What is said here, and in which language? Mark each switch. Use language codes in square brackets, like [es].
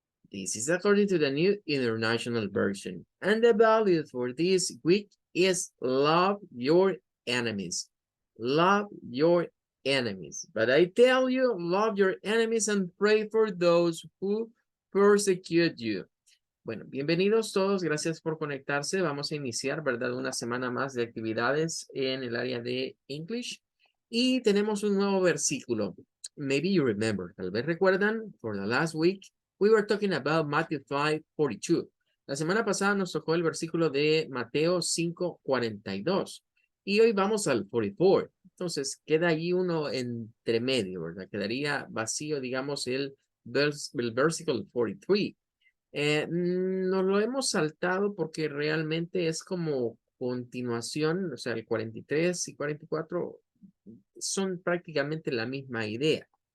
[en] This is according to the New International Version. And the value for this week is love your enemies. Love your enemies. But I tell you, love your enemies and pray for those who persecute you. [es] Bueno, bienvenidos todos, gracias por conectarse. Vamos a iniciar, ¿verdad? Una semana más de actividades en el área de English. Y tenemos un nuevo versículo. [en] Maybe you remember, [es] tal vez recuerdan, [en] for the last week, we were talking about Matthew 5:42. [es] La semana pasada nos tocó el versículo de Mateo 5:42. Y hoy vamos al 44. Entonces, queda ahí uno entre medio, ¿verdad? Quedaría vacío, digamos, el versículo 43. Nos lo hemos saltado porque realmente es como continuación, o sea, el 43 y 44 son prácticamente la misma idea.